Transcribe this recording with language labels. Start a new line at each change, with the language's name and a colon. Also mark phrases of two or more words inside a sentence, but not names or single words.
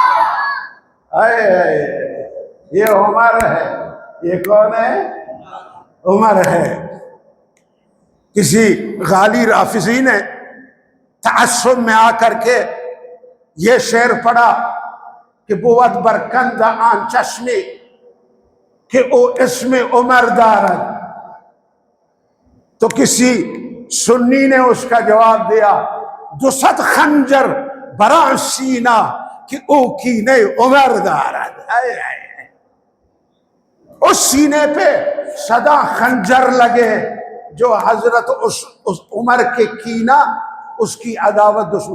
Urdu: یہ عمر ہے، یہ کون ہے؟ عمر ہے۔ کسی غالی رافضی نے تعصب میں آ کر کے یہ شعر پڑھا کہ
Persian: بود برکند آن چشمی کہ او اسم عمر دارد،
Urdu: تو کسی سنی نے اس کا جواب دیا،
Persian: 200 خنجر بران سینہ کہ او کینے عمر دارد۔
Urdu: اس سینے پہ صدا خنجر لگے جو حضرت اس عمر کے کینہ، اس کی عداوت دشمن۔